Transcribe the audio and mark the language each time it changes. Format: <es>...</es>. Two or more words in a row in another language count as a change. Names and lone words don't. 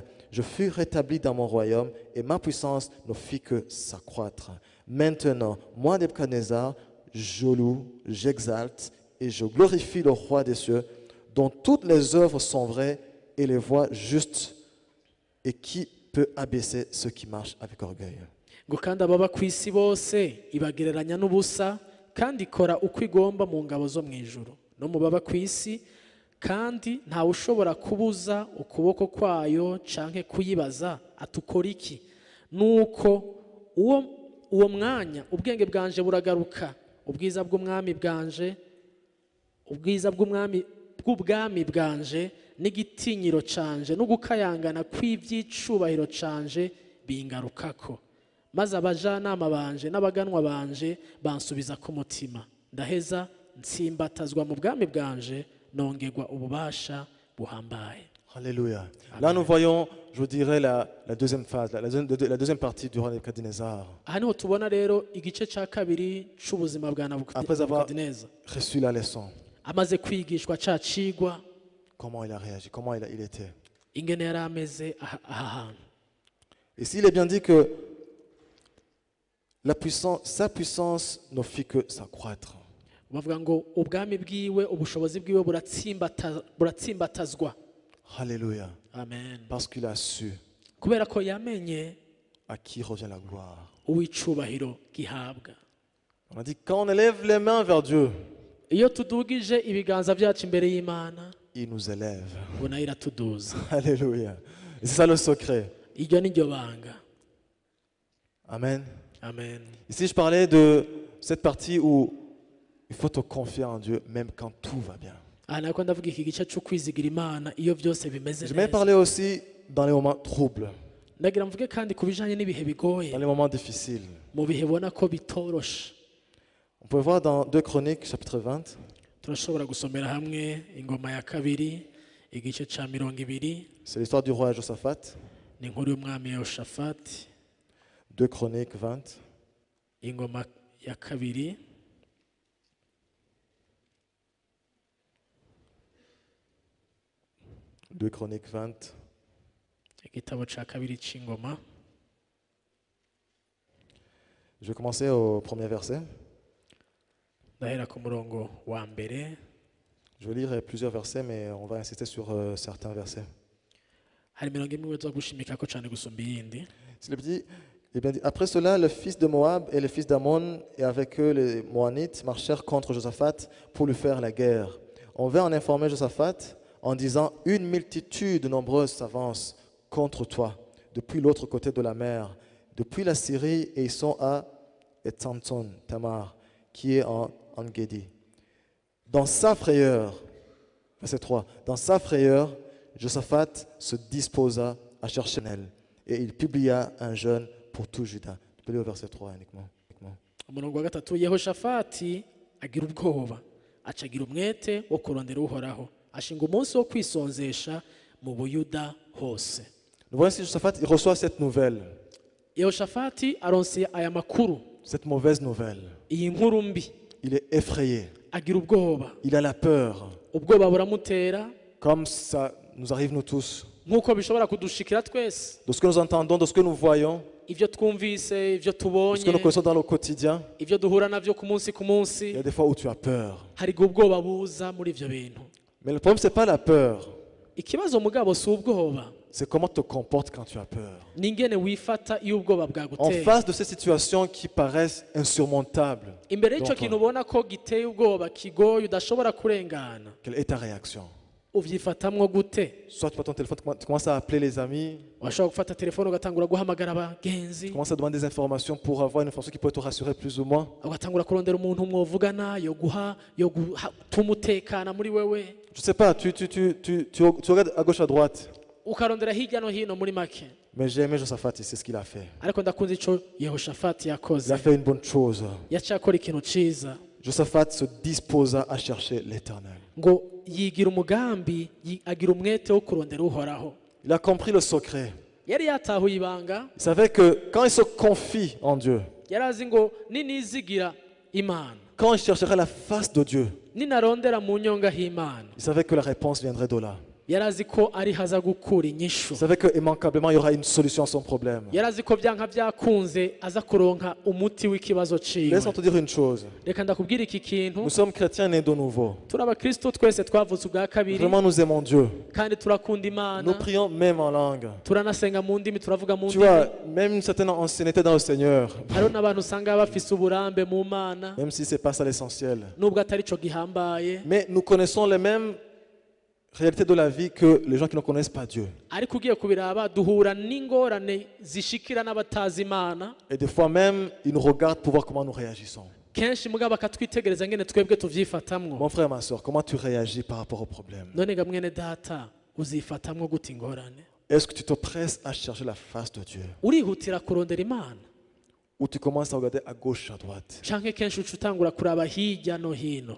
<fr>Je fus rétabli dans mon royaume et ma puissance ne fit que s'accroître. Maintenant, moi, Nebuchadnezzar, je loue, j'exalte et je glorifie le roi des cieux, dont toutes les œuvres sont vraies et les voies justes Et qui peut abaisser ceux qui marchent avec orgueil?</fr> <rn>ngo kandi ababa ku isi bose ibagereranya n'ubusa kandi ikora uko igomba mu ngabo zo mu ijuru no mu baba ku isi kandi ntawe ushobora kubuza ukuboko kwayo canke kuyibaza atukora iki nuko uwo mwanya ubwenge bwanje buragaruka ubwiza bw'umwami bwanje ubwiza bw'ubwami bwanje n'igitinyiro canje no gukayangana kw'ivyicubahiro canje bingarukako maze abajanama banje n'abaganwa banje bansubiza ku mutima ndaheza nsimbatazwa mu bwami bwanje nongerwa ububasha buhambaye.</rn> <fr>Alléluia. Là, nous voyons, je dirais, la deuxième phase, la deuxième partie du roi Nebukadnezar.</fr> <rn>Aha niho tubona rero igice cya kabiri c'ubuzima bwa</rn> <fr>Après avoir Nebukadineza. reçu la leçon,</fr> <rn>Amaze kwigishwa ca cigwa</rn> <fr>comment il a réagi, comment il était.</fr> <rn>ingene yari ameze aha hantu.</rn> <fr>Ici, il est bien dit que sa puissance ne fit que s'accroître.</fr> <rn>bavuga ngo ubwami bwiwe ubushobozi bwiwe buratsimbatazwa.</rn> <fr>Alléluia. Amen. Parce qu'il a su</fr> <rn>Kubera ko yamenye</rn> <fr>à qui revient la gloire.</fr> <rn>uw'icubahiro gihabwa.</rn> <fr>On a dit, quand on élève les mains vers Dieu,</fr> <rn>Iyo tudugije ibiganza byacu imbere y'Imana</rn> <fr>il nous élève.</fr> <rn>ngo nayo iratuduza.</rn> <fr>Alléluia. Et c'est ça le secret.</fr> <rn>Iryo ni ryo banga.</rn> <fr>Amen. Amen. Ici, je parlais de cette partie où il faut te confier en Dieu, même quand tout va bien.</fr> <rn>Aha nako ndavuga iki gice cyo kwizigira Imana iyo byose bimeze</rn> <fr>Je vais</fr> <rn>neza.</rn> <fr>parler aussi dans les moments troubles,</fr> <rn>Ndagira mvuge kandi ku bijanye n'ibihe bigoye</rn> <fr>dans les moments difficiles.</fr> <rn>mu bihe ubona ko bitoroshe.</rn> <fr>On peut voir dans 2 Chroniques, chapitre 20,</fr> <rn>Turashobora gusomera hamwe ingoma ya kabiri igice ca 20.</rn> <fr>c'est l'histoire du roi Josaphat.</fr> <rn>Ni inkuru y'umwami Yehoshafati.</rn> <fr>2 Chroniques 20.</fr> <rn>Ingoma ya kabiri</rn> <fr>Deux Chroniques 20.</fr> <rn>igitabo ca kabiri c'ingoma.</rn> <fr>Je vais commencer au premier verset.</fr> <rn>Ndahera ku murongo wa mbere.</rn> <fr>Je vais lire plusieurs versets, mais on va insister sur certains versets.</fr> <rn>Hari imirongo imwe zo gushimikako cane gusumba iyindi.</rn> <fr>Il est bien dit, après cela, le fils de Moab et le fils d'Ammon, et avec eux les Moanites, marchèrent contre Josaphat pour lui faire la guerre. On vint en informer Josaphat en disant, une multitude nombreuse s'avance contre toi, depuis l'autre côté de la mer, depuis la Syrie, et ils sont à Etsanton, Tamar, qui est en Engedi. Dans sa frayeur, verset 3, dans sa frayeur, Josaphat se disposa à chercher elle, et il publia un jeûne pour tout Juda. Tu peux lire au verset 3 uniquement.</fr> <rn>Umurongo wa gatatu, Yehoshafati agira ubwoba acagira umwete wo kurondera uhoraho ashinga umunsi wo kwisonzesha mu Buyuda hose.</rn> <fr>Nous voyons ici Josaphat, il reçoit cette nouvelle,</fr> <rn>Yehoshafati aronse aya makuru,</rn> <fr>cette mauvaise nouvelle.</fr> <rn>iyi nkuru mbi,</rn> <fr>Il est effrayé,</fr> <rn>agira ubwoba,</rn> <fr>il a la peur,</fr> <rn>ubwoba buramutera</rn> <fr>comme ça nous arrive nous tous.</fr> <rn>nk'uko bishobora kudushikira twese.</rn> <fr>De ce que nous entendons, de ce que nous voyons,</fr> <rn>Ivyo twumvise, ivyo</rn> <fr>de ce que nous</fr> <rn>tubonye,</rn> <fr>connaissons dans le quotidien,</fr> <rn>ivyo duhura navyo ku munsi ku</rn> <fr>il</fr> <rn>munsi,</rn> <fr>y a des fois où tu as peur.</fr> <rn>hari ubwoba buza muri ivyo bintu.</rn> <fr>Mais le problème, ce n'est pas la peur,</fr> <rn>Ikibazo mugabo si ubwoba,</rn> <fr>c'est comment tu te comportes quand tu as peur.</fr> <rn>ni ingene wifata iyo ubwoba</rn> <fr>En</fr> <rn>bwaguteye.</rn> <fr>face de ces situations qui paraissent insurmontables,</fr> <rn>Imbere y'icyo</rn> <fr>Donc,</fr> <rn>kintu ubona ko giteye ubwoba kigoye udashobora kurengana,</rn> <fr>quelle est ta réaction?</fr> <rn>uvyifatamwo gute?</rn> <fr>Soit tu prends ton téléphone, tu commences à appeler les amis,</fr> <rn>Washobora gufata telefone ugatangura guhamagara</rn> <fr>tu</fr> <rn>abagenzi,</rn> <fr>commences à demander des informations pour avoir une information qui peut te rassurer plus ou moins.</fr> <rn>ugatangura kurondera umuntu mwovugana yo tumutekana muri wewe,</rn> <fr>Je ne sais pas, tu regardes à gauche, à droite.</fr> <rn>ukarondera hirya no hino muri make.</rn> <fr>Mais j'ai aimé Josaphat, c'est ce qu'il a fait.</fr> <rn>Ariko ndakunze ico Yehoshafati</rn> <fr>Il</fr> <rn>yakoze,</rn> <fr>a fait une bonne chose.</fr> <rn>yaciye akora ikintu ciza</rn> <fr>Josaphat se disposa à chercher l'Éternel.</fr> <rn>ngo yigira umugambi, agira umwete wo kurondera uhoraho.</rn> <fr>Il a compris le secret.</fr> <rn>Yari yatahuye ibanga,</rn> <fr>Il savait que quand il se confie en Dieu,</fr> <rn>yari azi ngo ninizigira Imana,</rn> <fr>quand il cherchera la face de Dieu,</fr> <rn>ninarondera mu nyonga h'Imana,</rn> <fr>il savait que la réponse viendrait de là.</fr> <rn>yari azi ko ari haza gukura inyishu.</rn> <fr>Il savait qu'immanquablement, il y aura une solution à son problème.</fr> <rn>Yari azi ko byanka byakunze aza kuronka umuti w'ikibazo ciwe.</rn> <fr>Laisse-moi te dire une chose.</fr> <rn>Reka ndakubwira iki kintu.</rn> <fr>Nous sommes chrétiens nés de nouveau.</fr> <rn>Turi abakristo twese twavutse ubwa kabiri</rn> <fr>Vraiment, nous aimons Dieu.</fr> <rn>kandi turakunda</rn> <fr>Nous</fr> <rn>Imana,</rn> <fr>prions même en langue.</fr> <rn>turanasenga mu ndimi, turavuga mu</rn> <fr>Tu</fr> <rn>ndimi.</rn> <fr>vois, même une certaine ancienneté dans le Seigneur,</fr> <rn>Hariho n'abantu usanga bafise uburambe mu Mana</rn> <fr>même si ce n'est pas ça l'essentiel.</fr> <rn>nubwo atari co gihambaye,</rn> <fr>Mais nous connaissons les mêmes réalités de la vie que les gens qui ne connaissent pas Dieu.</fr> <rn>ariko ugiye kubiraba duhura n'ingorane zishikira n'abatazi Imana.</rn> <fr>Et des fois même, ils nous regardent pour voir comment nous réagissons.</fr> <rn>Kenshi mugabo bakatwitegereza ngene twebwe tuvyifatamwo.</rn> <fr>Mon frère, ma soeur, comment tu réagis par rapport au problème?</fr> <rn>None ga mwene data uzifatamwo gute ingorane?</rn> <fr>Est-ce que tu te presses à chercher la face de Dieu?</fr> <rn>Urihutira kurondera Imana</rn> <fr>Ou tu commences à regarder à gauche, à droite?</fr> <rn>canke kenshi uca utangura kuraba hirya no hino</rn>